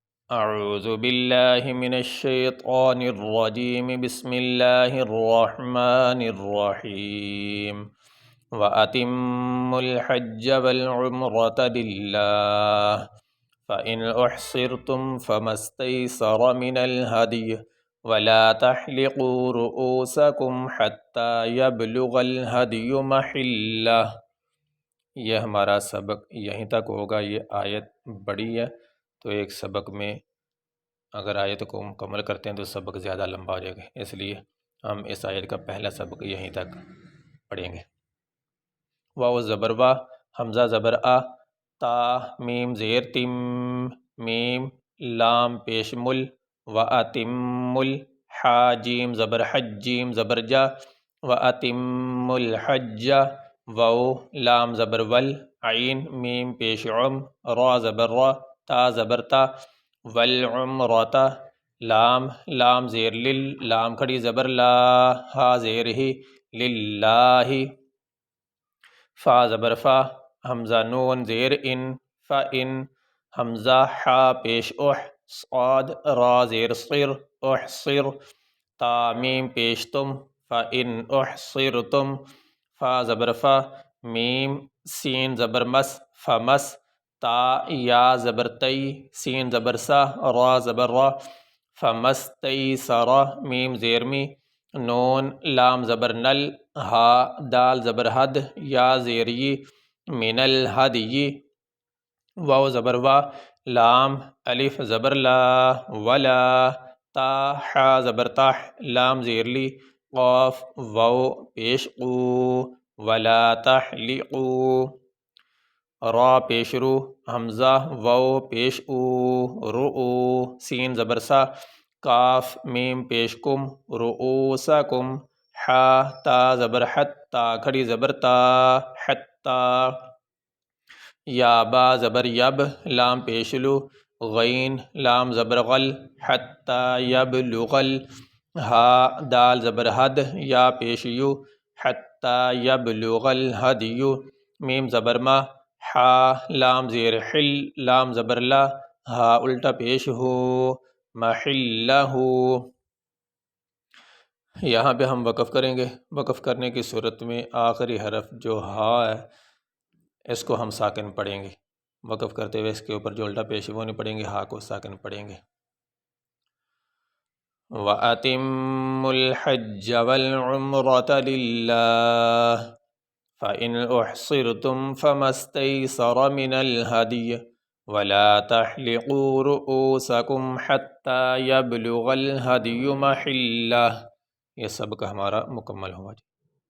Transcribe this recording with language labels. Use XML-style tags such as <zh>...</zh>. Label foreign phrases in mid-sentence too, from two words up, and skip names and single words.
<ar>اعوذ باللہ من الشیطان الرجیم بسم اللہ الرحمن الرحیم وَأَتِمُّوا الْحَجَّ وَالْعُمْرَةَ لِلَّهِ فَإِنْ أُحْصِرْتُمْ فَمَا اسْتَيْسَرَ مِنَ الْهَدْيِ وَلَا تَحْلِقُوا رُؤُوسَكُمْ حَتَّى يَبْلُغَ الْهَدْيُ مَحِلَّهُ۔</ar> <ur>یہ ہمارا سبق یہیں تک ہوگا۔ یہ آیت بڑی ہے تو ایک سبق میں اگر آیت کو مکمل کرتے ہیں تو سبق زیادہ لمبا ہو جائے گا، اس لیے ہم اس آیت کا پہلا سبق یہیں تک پڑھیں گے۔ واو زبر وا، حمزہ زبر آ، تا میم زیر تم، میم لام پیش مل،</ur> <ar>وَأَتِمُّ الْحَا</ar> <ur>جیم زبر حج جیم زبر جا،</ur> <ar>وَأَتِمُّ الْحَجَّ</ar> <ur>واو لام زبر ول، عین میم پیش عم، را زبر را، تا زبر تا، والعمرۃ لام لام زیر لل، لام کھڑی زبر لا، ہا زیر ہی، للہ، فا زبر فا، حمزہ نون زیر ان، فَإِن، حمزہ حا پیش اح، صاد را زیر صر، احصر، تا میم پیش تم،</ur> <ar>فَإِنْ أُحْصِرْتُمْ،</ar> <ur>فا زبر فا، میم سین زبر مس، فمس، تا یا زبر تی، سین زبر سا، را زبر را، فمستیسر، میم زیر می، نون لام زبر نل، ہا دال زبر حد، یا زیر ی،</ur> <ar>من الہدی،</ar> <ur>واو زبر وا، لام الف زبر لا، ولا، تا حا زبر تاح، لام زیر لی، قاف واو پیش قو،</ur> <ar>ولا تحلقو،</ar> <ur>را پیش رو، حمزہ واو پیش او، رؤو، سین زبر سا، کاف میم پیش کم، رؤوسکم، حا تا زبر حت، تا کھڑی زبر تا، حتی، یا با زبر یب، لام پیش لو، غین لام زبر غل،</ur> <ar>حتی یبلغ ال،</ar> <ur>ہا دال زبر حد، یا پیش یو،</ur> <ar>حتی یبلغ الہدی،</ar> <ur>میم زبر ما، حا لام زیر حل، لام زبر لا، ہا الٹا پیش ہو، محلہ۔ یہاں پہ ہم وقف کریں گے۔ وقف کرنے کی صورت میں آخری حرف جو ہا ہے اس کو ہم ساکن پڑھیں گے۔ وقف کرتے ہوئے اس کے اوپر جو الٹا پیش ہے وہ نہیں پڑھیں گے، ہا کو ساکن پڑھیں گے۔</ur> <ar>وَأَتِمُّوا الْحَجَّ وَالْعُمْرَةَ لِلَّهِ فَإِنْ أُحْصِرْتُمْ فَمَا اسْتَيْسَرَ مِنَ الْهَدْيِ وَلَا تَحْلِقُوا رُؤُوسَكُمْ حَتَّى يَبْلُغَ الْهَدْيُ مَحِلَّهُ۔</ar> <ur>یہ سبق ہمارا مکمل ہوا۔</ur>